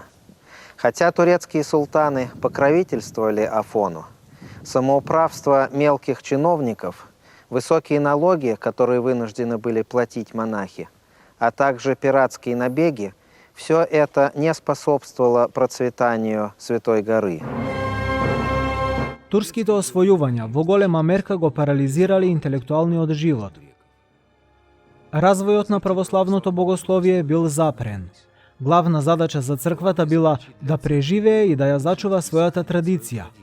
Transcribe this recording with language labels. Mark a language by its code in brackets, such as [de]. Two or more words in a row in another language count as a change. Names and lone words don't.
[ru] Хотя турецкие султаны покровительствовали Афону, самоуправство мелких чиновников, высокие налоги, которые вынуждены были платить монахи, а также пиратские набеги, все это не способствовало процветанию Святой горы. [mk] Турските освојувања во голема мерка го парализирали интелектуалниот живот. Развојот на православното богословие бил запрен. Главна задача за црквата била да преживее и да ја зачува својата традиција.